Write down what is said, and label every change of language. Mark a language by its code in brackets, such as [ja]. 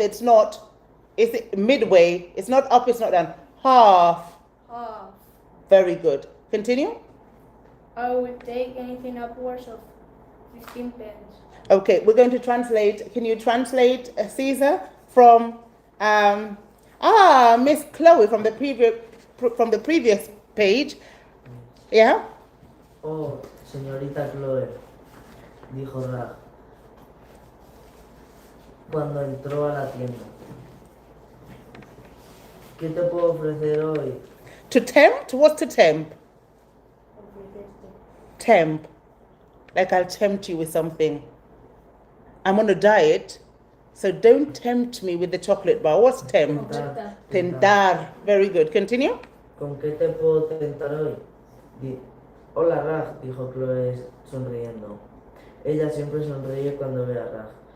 [en] It's midway. It's not up, it's not down. Half. Very good. Continue. I will take anything upwards of 15 pence. Okay, we're going to translate. Can you translate, Caesar, from Miss Chloe from the previous page? Yeah. [es] Oh, señorita Chloe, dijo Raj cuando entró a la tienda. ¿Qué te puedo ofrecer hoy? [en] To tempt? What's to tempt? Tempt. Like I'll tempt you with something. I'm on a diet, so don't tempt me with the chocolate bar. What's tempt? Tentar. Very good. Continue. [es] ¿Con qué te puedo tentar hoy? Hola Raj, dijo Chloe sonriendo. Ella siempre sonríe cuando ve a Raj.